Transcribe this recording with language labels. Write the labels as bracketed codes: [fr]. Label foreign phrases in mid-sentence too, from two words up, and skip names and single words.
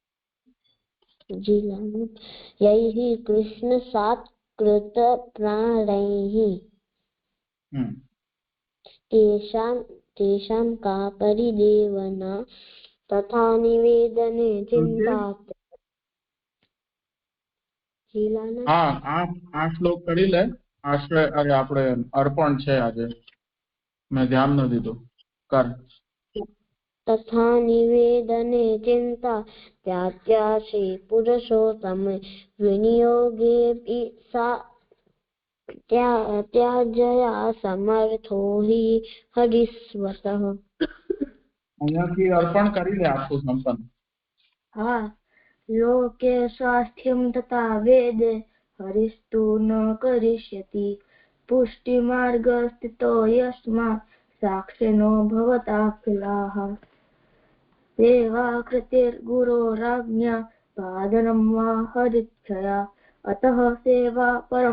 [sa] यैः कृष्णसात् कृत प्राणैः तेषां का परिदेवना तथा निवेदने चिंता. [gu] હા, આ શ્લોક કરી લે. આશ્રય આપણે અર્પણ છે આજે, મેં ધ્યાન ન દીધું. કર. [sa] तथा निवेदने चिंता त्याज्यासि पुरुषोत्तम विनियोगेऽपि सा त्याजया समर्थो हि हरिस्वतः. [gu] અહીંયાથી અર્પણ કરી લે આખું સંપન્ન. હા, [sa] लोके स्वास्थ्यं तथा वेदे हरिस्तु न करिष्यति पुष्टिमार्गस्थितो यस्मात् साक्षिणो भवताखिलाः सेवा कृतिर्गुरोराज्ञा पादनं वा हरिच्छया अतः सेवा परं